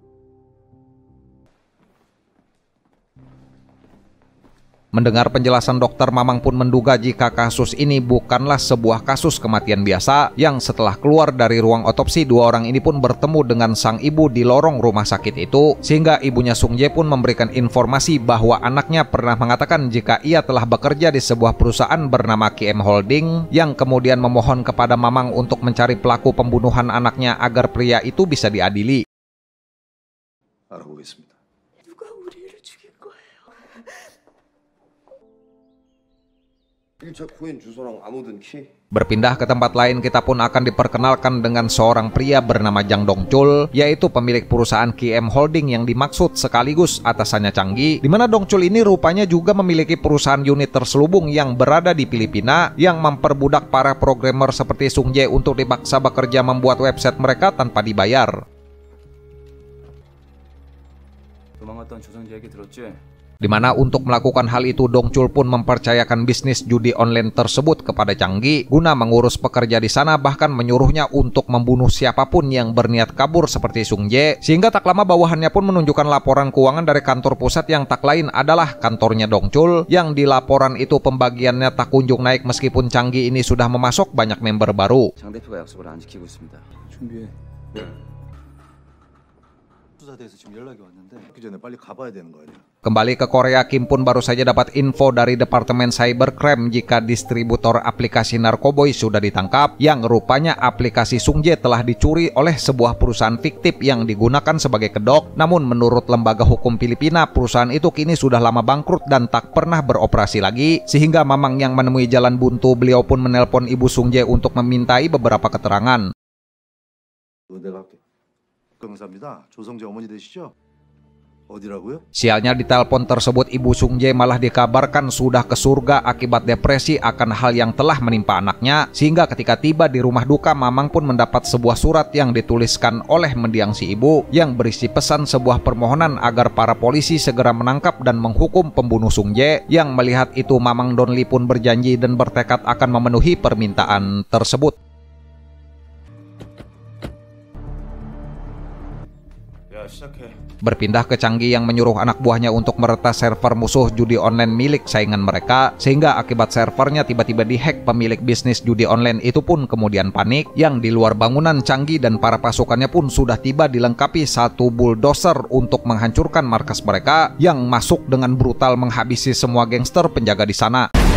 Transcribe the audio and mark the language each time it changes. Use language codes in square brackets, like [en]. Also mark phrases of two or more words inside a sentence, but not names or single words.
[id] Mendengar penjelasan dokter, Mamang pun menduga jika kasus ini bukanlah sebuah kasus kematian biasa, yang setelah keluar dari ruang otopsi, 2 orang ini pun bertemu dengan sang ibu di lorong rumah sakit itu, sehingga ibunya Sung Jae pun memberikan informasi bahwa anaknya pernah mengatakan jika ia telah bekerja di sebuah perusahaan bernama KM Holding, yang kemudian memohon kepada Mamang untuk mencari pelaku pembunuhan anaknya agar pria itu bisa diadili. [ko] 알아보겠습니다. 누가 우리를 죽일 거예요? 1차 코인 주소랑 아무든 키. [id] Berpindah ke tempat lain, kita pun akan diperkenalkan dengan seorang pria bernama Jang Dongchul, yaitu pemilik perusahaan KM Holding yang dimaksud sekaligus atasannya Changi, di mana Dongchul ini rupanya juga memiliki perusahaan unit terselubung yang berada di Filipina yang memperbudak para programmer seperti Sung Jae untuk dipaksa bekerja membuat website mereka tanpa dibayar. [ko] 도망갔던 조성재 얘기 들었지? [id] Di mana untuk melakukan hal itu Dongchul pun mempercayakan bisnis judi online tersebut kepada Changi guna mengurus pekerja di sana, bahkan menyuruhnya untuk membunuh siapapun yang berniat kabur seperti Sung Jae, sehingga tak lama bawahannya pun menunjukkan laporan keuangan dari kantor pusat yang tak lain adalah kantornya Dongchul, yang di laporan itu pembagiannya tak kunjung naik meskipun Changi ini sudah memasok banyak member baru. [ko] 장 대표가 약속을 안 지키고 있습니다. 준비해. 수사대에서 지금 연락이 왔는데 그 전에 빨리 가봐야 되는 거 아니야? [id] Kembali ke Korea, Kim pun baru saja dapat info dari Departemen Cybercrime jika distributor aplikasi Narkoboy sudah ditangkap, yang rupanya aplikasi Sung Jae telah dicuri oleh sebuah perusahaan fiktif yang digunakan sebagai kedok. Namun menurut lembaga hukum Filipina, perusahaan itu kini sudah lama bangkrut dan tak pernah beroperasi lagi, sehingga Mamang yang menemui jalan buntu, beliau pun menelpon ibu Sung Jae untuk memintai beberapa keterangan. [ko] 내가 할게. 감사합니다. 조성재 어머니 되시죠? 어디라고요? [id] Sialnya di telepon tersebut ibu Sung Jae malah dikabarkan sudah ke surga akibat depresi akan hal yang telah menimpa anaknya, sehingga ketika tiba di rumah duka, Mamang pun mendapat sebuah surat yang dituliskan oleh mendiang si ibu yang berisi pesan sebuah permohonan agar para polisi segera menangkap dan menghukum pembunuh Sung Jae. Yang melihat itu, Mamang Donli pun berjanji dan bertekad akan memenuhi permintaan tersebut. [ko] 야, 시작해. [id] Berpindah ke Changi yang menyuruh anak buahnya untuk meretas server musuh judi online milik saingan mereka, sehingga akibat servernya tiba-tiba dihack, pemilik bisnis judi online itu pun kemudian panik. Yang di luar bangunan, Changi dan para pasukannya pun sudah tiba dilengkapi satu bulldozer untuk menghancurkan markas mereka, yang masuk dengan brutal menghabisi semua gangster penjaga di sana.